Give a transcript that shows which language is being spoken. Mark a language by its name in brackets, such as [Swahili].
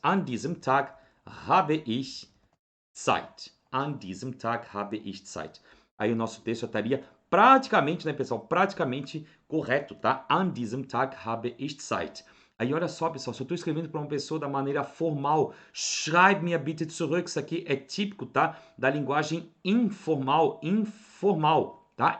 [German] An diesem Tag habe ich Zeit. An diesem Tag habe ich Zeit. [Portuguese] Aí o nosso texto estaria praticamente, né, pessoal? Praticamente correto, tá? [German] An diesem Tag habe ich Zeit. [Portuguese] Aí olha só, pessoal, se eu estou escrevendo para uma pessoa da maneira formal, [German] schreib mir bitte zurück. [Portuguese] Isso aqui é típico, tá? Da linguagem informal, tá?